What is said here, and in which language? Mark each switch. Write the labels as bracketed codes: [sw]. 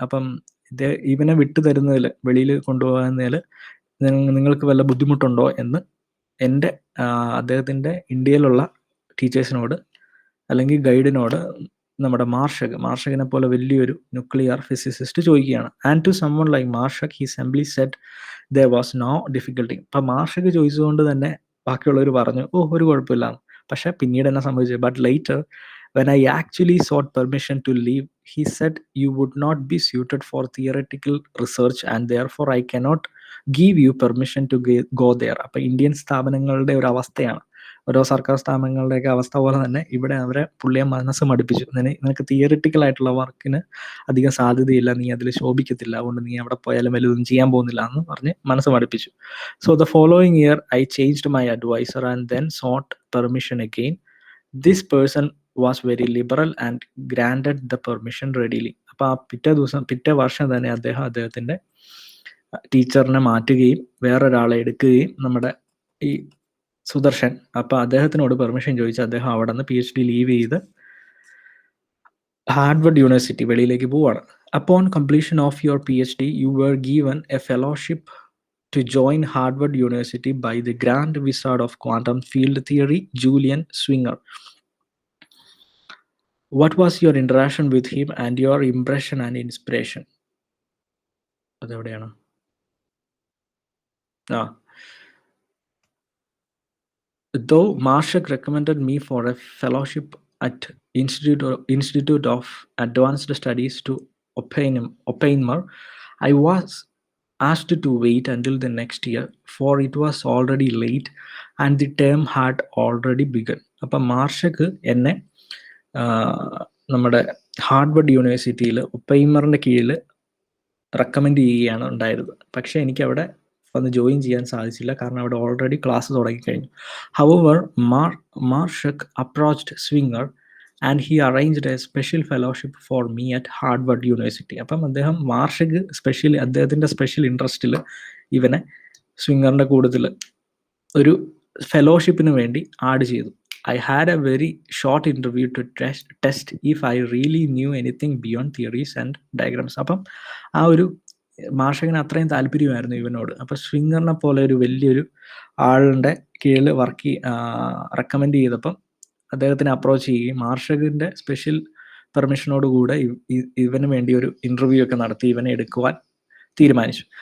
[ml] അപ്പം ഇവനെ വിട്ടു തരുന്നതിൽ, വെളിയിൽ കൊണ്ടുപോകുന്നതിൽ നിങ്ങൾക്ക് വല്ല ബുദ്ധിമുട്ടുണ്ടോ എന്ന് അദ്ദേഹത്തിൻ്റെ ഇന്ത്യയിലുള്ള ടീച്ചേഴ്സിനോട് അല്ലെങ്കിൽ ഗൈഡിനോട് നമ്മുടെ മാർഷകിനെ പോലെ വലിയൊരു ന്യൂക്ലിയർ ഫിസിസിസ്റ്റ് ചോദിക്കുകയാണ്. [en] And to summon like Marshak he simply said there was no difficulty. [ml] അപ്പം മാർഷക് ചോദിച്ചുകൊണ്ട് തന്നെ ബാക്കിയുള്ളവർ പറഞ്ഞു, ഒരു കുഴപ്പമില്ല. പക്ഷെ പിന്നീട് എന്നെ സംഭവിച്ചത്, [en] But later when I actually sought permission to leave, he said you would not be suited for theoretical research and therefore I cannot give you permission to go there. [ml] അപ്പോൾ ഇന്ത്യൻ സ്ഥാപനങ്ങളുടെ ഒരു അവസ്ഥയാണ്, ഓരോ സർക്കാർ സ്ഥാപനങ്ങളുടെയൊക്കെ അവസ്ഥ പോലെ തന്നെ ഇവിടെ പുള്ളിയെ മനസ്സ് മടുപ്പിച്ചു. നിനക്ക് തിയറിറ്റിക്കൽ ആയിട്ടുള്ള വർക്കിന് അധികം സാധ്യതയില്ല, നീ അതിൽ ശോഭിക്കത്തില്ല, അതുകൊണ്ട് നീ അവിടെ പോയാലും വലുതൊന്നും ചെയ്യാൻ പോകുന്നില്ല എന്ന് പറഞ്ഞ് മനസ്സ് മടുപ്പിച്ചു. [en] So the following year I changed my advisor and then sought permission again. This person was very liberal and granted the permission readily. [ml] അപ്പോൾ ആ പിറ്റേ വർഷം തന്നെ അദ്ദേഹത്തിൻ്റെ ടീച്ചറിനെ മാറ്റുകയും വേറൊരാളെ എടുക്കുകയും നമ്മുടെ ഈ സുദർശൻ, അപ്പോൾ അദ്ദേഹത്തിനോട് പെർമിഷൻ ചോദിച്ച് അദ്ദേഹം അവിടെ നിന്ന് PhD ലീവ് ചെയ്ത് ഹാർവർഡ് യൂണിവേഴ്സിറ്റി വെളിയിലേക്ക് പോവാണ്. [en] Upon completion of your PhD, you were given a fellowship to join Harvard University by the Grand Wizard of Quantum Field Theory, Julian Swinger. What was your interaction with him and your impression and inspiration? [ml] അതെവിടെയാണ്? [en] Though Marshak recommended me for a fellowship at Institute of Advanced Studies to Oppenheimer, I was asked to wait until the next year, for it was already late and the term had already begun. [ml] അപ്പം മാർഷക്ക് എന്നെ നമ്മുടെ Harvard യൂണിവേഴ്സിറ്റിയിൽ ഒപ്പൈമറിൻ്റെ കീഴിൽ recommend ചെയ്യുകയാണ് ഉണ്ടായിരുന്നത്. പക്ഷേ എനിക്കവിടെ വന്ന് ജോയിൻ ചെയ്യാൻ സാധിച്ചില്ല, കാരണം അവിടെ ഓൾറെഡി ക്ലാസ് തുടങ്ങിക്കഴിഞ്ഞു. [en] However Marshak approached Schwinger and he arranged a special fellowship for me at Harvard university. [ml] അപ്പം അദ്ദേഹത്തിൻ്റെ സ്പെഷ്യൽ ഇൻട്രസ്റ്റിൽ ഇവനെ സ്വിങ്ങറിൻ്റെ കൂട്ടത്തിൽ ഒരു ഫെലോഷിപ്പിന് വേണ്ടി ആഡ് ചെയ്തു. [en] I had a very short interview to test if I really knew anything beyond theories and diagrams. [ml] അപ്പം ആ ഒരു മാർഷകിന് അത്രയും താല്പര്യമായിരുന്നു ഇവനോട്. അപ്പോൾ സ്വിങ്ങറിനെ പോലെ ഒരു വലിയൊരു ആളുടെ കീഴിൽ റെക്കമെൻഡ് ചെയ്തപ്പം അദ്ദേഹത്തിനെ അപ്രോച്ച് ചെയ്യുകയും മാർഷകിൻ്റെ സ്പെഷ്യൽ പെർമിഷനോടുകൂടെ ഇവന് വേണ്ടി ഒരു ഇൻ്റർവ്യൂ ഒക്കെ നടത്തി ഇവനെ എടുക്കുവാൻ തീരുമാനിച്ചു.